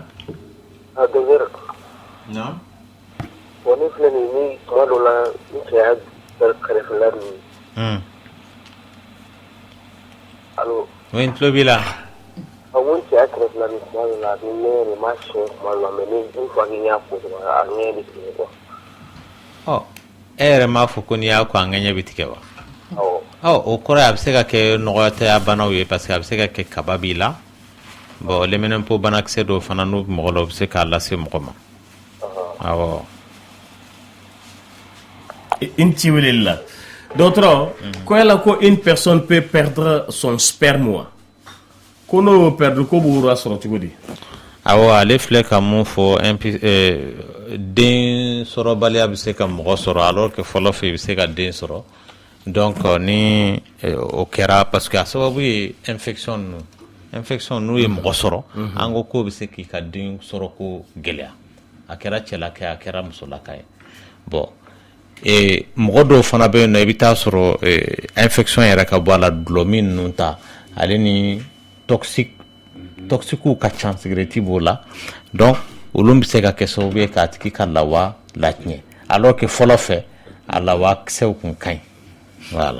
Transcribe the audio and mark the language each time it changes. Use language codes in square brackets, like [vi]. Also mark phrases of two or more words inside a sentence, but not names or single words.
[bm] docteur non bon ne filɛ nin ni tuma dɔ la n cɛ y'a kɛrɛfɛla ninnu allo oui n tulo b'i la n ko n cɛ y'a kɛrɛfɛla nin tuma dɔ la ni ne yɛrɛ ma siyɛn tuma dɔ la mais ni [fr] une fois que [bm] n y'a ko dɔrɔn a ŋɛɲɛ bɛ tigɛ quoi e yɛrɛ m'a fɔ ko n'i y'a ko a ŋɛɲɛ bɛ tigɛ wa o kɔrɔ a bɛ se ka kɛ nɔgɔyatɔya banaw ye [fr] parce que [bm] a bɛ se ka kɛ kaba b'i la bon lɛminɛnpo banakisɛ dɔw fana n'u mɔgɔ la o bɛ se k'a lase mɔgɔ ma awɔ in ci weleli la dɔgɔtɔrɔ ko yala ko [fr] une personne peut perdre son sperme [bm] ko n'o perdre ko b'o sɔrɔ cogo di awɔ ale filɛ ka mun fɔ den sɔrɔbaliya bɛ se ka mɔgɔ sɔrɔ [fr] alors que [bm] fɔlɔ fɛ i bɛ se ka den sɔrɔ donc ni o kɛra [fr] parce que [bm] a sababu ye infection n'u ye mɔgɔ sɔrɔ an ko k'o bɛ se k'i ka den sɔrɔ ko gɛlɛya a kɛra cɛlaka ye a kɛra musolaka ye bon mɔgɔ dɔw fana bɛ yen nɔ i bɛ taa sɔrɔ infection yɛrɛ ka bɔ a la dulɔmi ninnu ta ale ni toxiques ka ca cigarette b'o la donc olu bɛ se ka kɛ sababu ye k'a tigi ka lawa latiɲɛ [fr] alors que [bm] fɔlɔ fɛ a lawa kisɛw kun ka ɲi voilà.